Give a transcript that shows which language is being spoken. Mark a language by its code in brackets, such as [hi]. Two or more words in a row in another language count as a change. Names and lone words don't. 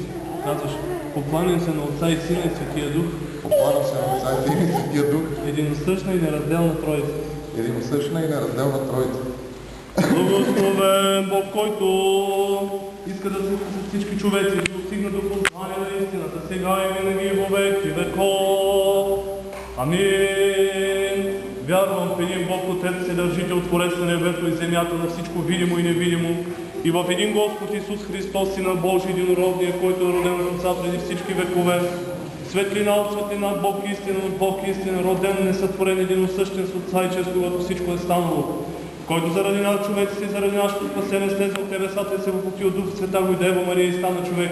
[bg] Казваш, покланям се на Отца и Сина и Светия Дух. Покланям се на Отца и Сина и Светия Дух. Единосъщна и неразделна Троица. Единосъщна и неразделна Троица. Благословен Бог, който иска да слуха с всички човеци и да достигна до познание на истината, сега и винаги [cu] во веки веков. [bg] Амин. Вярвам в един Бог, Отец, Вседържител, Творец на небето и земята, на всичко видимо и невидимо, и в един Господ Исус Христос, Сина Божий, единородния, който е роден от Отца преди всички векове. Светлина от светлина, Бог истина от Бог истина, роден, несътворен, единосъщен с Отца и чрез когото всичко е станало, който заради нас човеците и заради нашето спасение слезе от небесата и се въплоти от Дух Света го и Дева Мария и стана човек.